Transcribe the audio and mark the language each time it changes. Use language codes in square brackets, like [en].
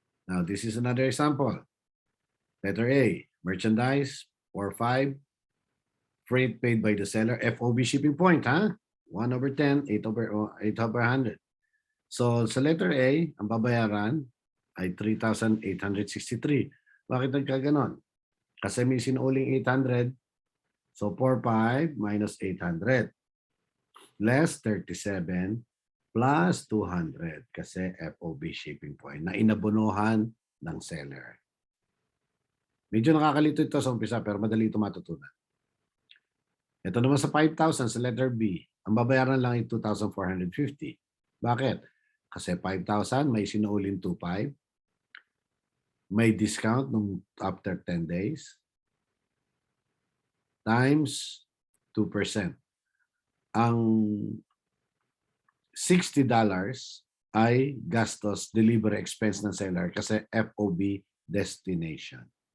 [en] Now, this is another example. Letter A, merchandise, 4/5, freight paid by the seller, FOB shipping point, ha? 1/10, 8/100. [tl] So, sa letter A, ang babayaran ay 3,863. Bakit nagkaganon? Kasi may sinuling 800. [en] So, 4/5 minus 800 less 37 plus 200 kasi FOB shipping point [tl] na inabonohan ng [en] seller. [tl] Medyo nakakalito ito sa umpisa pero madali ito matutunan. Ito naman sa 5,000 sa letter B, ang babayaran lang ay 2,450. Bakit? Kasi 5,000 may sinuuling 2,500. [en] May discount nung after 10 days times 2%. [tl] Ang $60 ay gastos delivery expense ng seller kasi FOB destination.